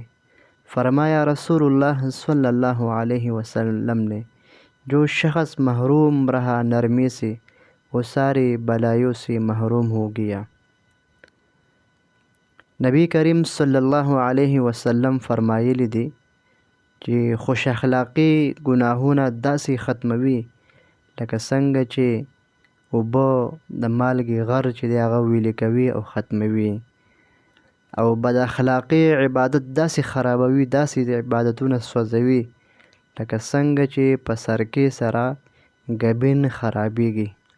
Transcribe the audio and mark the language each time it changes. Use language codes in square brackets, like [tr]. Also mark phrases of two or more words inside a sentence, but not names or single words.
[ur] فرمایا رسول اللہ صلی اللہ علیہ وسلم نے جو شخص محروم رہا نرمی سے وہ ساری بلائیوں سے محروم ہو گیا۔ [ps] نبی کریم صلی اللہ علیہ وسلم فرمایلی دي چې خوش اخلاقي ګناهونه داسې ختموي لکه څنګه چې اوبه د مالګې غر چې دی هغه ویلې کوي او ختموي، او بد اخلاقي عبادت داسې خرابوي، داسې د عبادتونه سوځوي لکه څنګه چې په سرکې سره ګبین خرابېږي.